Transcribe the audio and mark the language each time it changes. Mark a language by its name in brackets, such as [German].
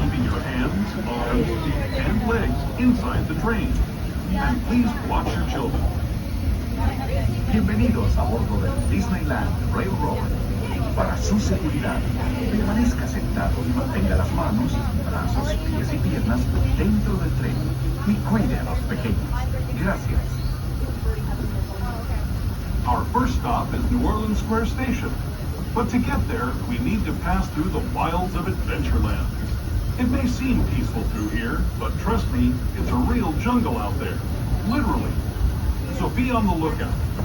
[English] legs inside the train. And please watch your children. [Spanish] Bienvenidos a bordo del Disneyland Railroad. Para su seguridad, permanezca sentado y mantenga las manos, brazos, pies y piernas dentro del tren y cuide a los pequeños. Gracias. [English] Our first stop is New Orleans Square Station. But to get there, we need to pass through the wilds of Adventureland. It may seem peaceful through here, but trust me, it's a real jungle out there. Literally. So be on the lookout.